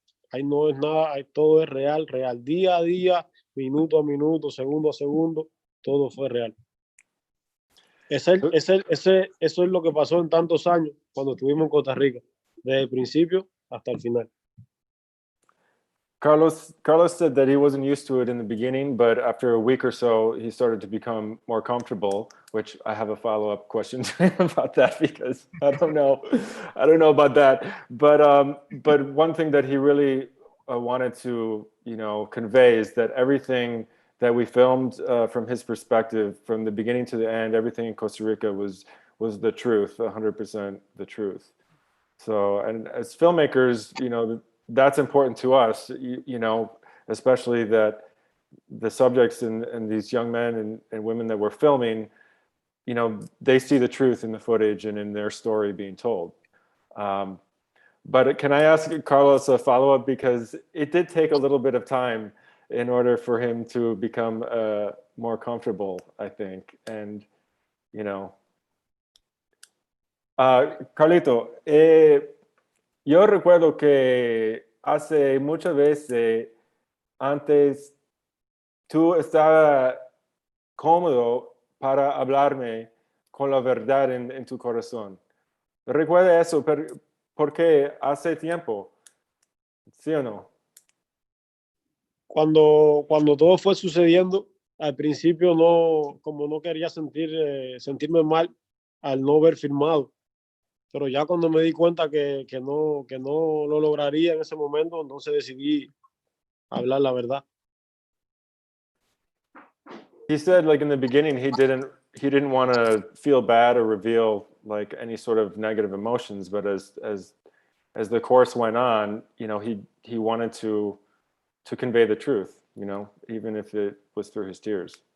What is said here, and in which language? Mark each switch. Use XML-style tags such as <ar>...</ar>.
<es>Ahí no es nada, ahí todo es real. Día a día, minuto a minuto, segundo a segundo, todo fue real. Eso es lo que pasó en tantos años cuando estuvimos en Costa Rica, desde el principio hasta el final.</es> <en>Carlos said that he wasn't used to it in the beginning, but after a week or so, he started to become more comfortable, which I have a follow-up question to him about that, because I don't know about that. But one thing that he really wanted to, convey is that everything that we filmed from his perspective, from the beginning to the end, everything in Costa Rica was the truth, 100% the truth. So, and as filmmakers, that's important to us, especially that the subjects and these young men and women that we're filming, they see the truth in the footage and in their story being told. But can I ask Carlos a follow-up? Because it did take a little bit of time in order for him to become more comfortable, I think.</en> <es>And, Carlito, yo recuerdo que hace muchas veces antes tú estabas cómodo para hablarme con la verdad en tu corazón. Recuerda eso, porque hace tiempo, ¿sí o no? Cuando todo fue sucediendo, al principio como no quería sentirme mal al no haber filmado. Pero ya cuando me di cuenta que no lo lograría en ese momento, entonces decidí hablar la verdad.</es> <en>He said, like, in the beginning, he didn't want to feel bad or reveal like any sort of negative emotions, but as the course went on, he wanted to convey the truth, even if it was through his tears.</en>